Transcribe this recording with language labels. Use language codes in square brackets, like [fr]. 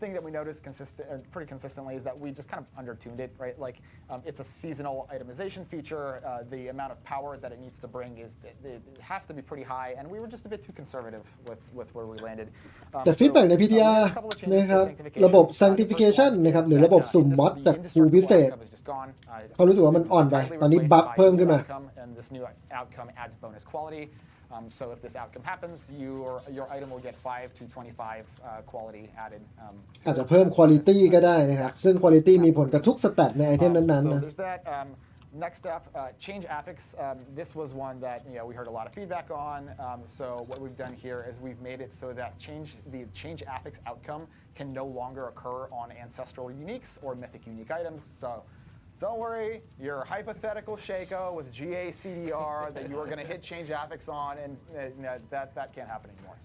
[en] The thing that we noticed pretty consistently is that we just kind of undertuned it, right? It's a seasonal itemization feature. The amount of power that it needs to bring it has to be pretty high, and we were just a bit too conservative with where we landed. [th] แต่ฟีดแบ็กใน PTR นะครับระบบ Sanctification นะครับหรือระบบสุ่มมอดจากภูพิเศษเขารู้สึกว่ามันอ่อนไปตอนนี้บัฟเพิ่มขึ้นมา [en] This new outcome adds bonus quality. So if this outcome happens, your item will get 5 to 25 quality added. [th] อาจจะเพิ่ม quality ก็ได้นะครับซึ่ง quality มีผลกับทุกสแตทในไอเทมนั้นๆนะ [en] Next up, change affix. This was one that we heard a lot of feedback on. So what we've done here is we've made it so that the change affix outcome can no longer occur on ancestral uniques or mythic unique items. So don't worry, your hypothetical Shaco with GA CDR that you are going to hit change affix on, and that can't happen anymore.